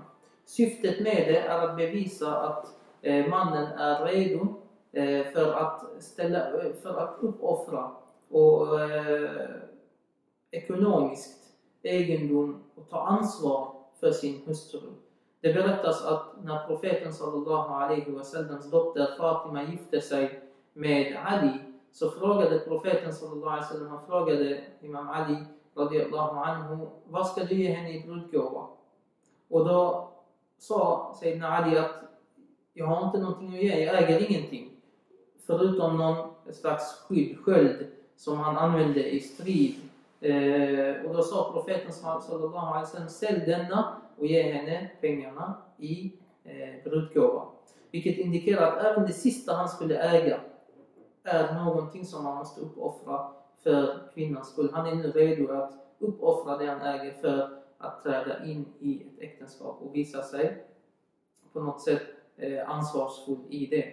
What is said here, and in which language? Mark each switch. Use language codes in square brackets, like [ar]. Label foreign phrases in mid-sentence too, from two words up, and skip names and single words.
[sv] Syftet med det är att bevisa att mannen är redo för att uppoffra och ekonomiskt egendom och ta ansvar för sin hustru. Det berättas att när profeten [ar] صلى الله عليه وسلم [sv] dotter Fatima gifte sig med Ali, så frågade profeten [ar] صلى الله عليه وسلم, [sv] han frågade Imam Ali [ar] رضي الله عنه, [sv] vad ska du ge henne i brudgåva? Och då sa Sayyidina Ali att jag har inte någonting att ge, jag äger ingenting förutom någon slags sköld som han använde i strid. Och då sa profeten [ar] صلى الله عليه وسلم, [sv] sälj denna och ge henne pengarna i brudgåva. Vilket indikerar att även det sista han skulle äga är någonting som man måste uppoffra för kvinnans skull. Han är nu redo att uppoffra det han äger för att träda in i ett äktenskap och visa sig på något sätt ansvarsfull i det.